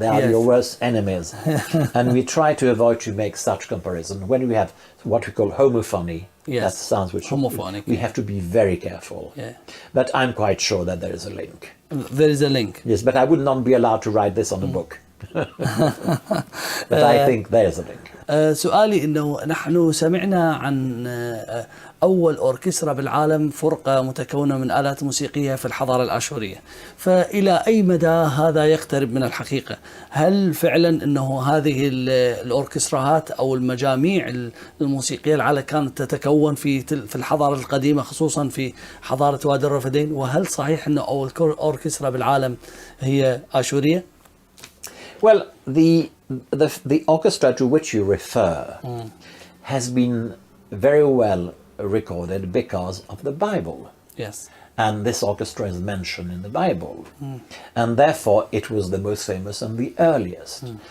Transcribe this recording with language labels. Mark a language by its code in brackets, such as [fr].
[en] They are your worst enemies. And we try to avoid to make such comparison. When we have what we call homophony, that sounds which homophonic, we have to be very careful. Yeah. But I'm quite sure that there is a link. There is a link. Yes, but I would not be allowed to write this on a book. But I think there is a link. [ar] سؤالي انه نحن سمعنا عن اول اوركسترا بالعالم، فرقه متكونه من آلات موسيقيه في الحضاره الاشوريه، فالى اي مدى هذا يقترب من الحقيقه؟ هل فعلا انه هذه الاوركستراهات او المجاميع الموسيقيه العالم كانت تتكون في الحضاره القديمه، خصوصا في حضاره وادي الرفدين؟ وهل صحيح انه اول اوركسترا بالعالم هي اشوريه؟ [en] Well, the orchestra to which you refer has been very well recorded because of the Bible. Yes. And this orchestra is mentioned in the Bible. And therefore it was the most famous and the earliest.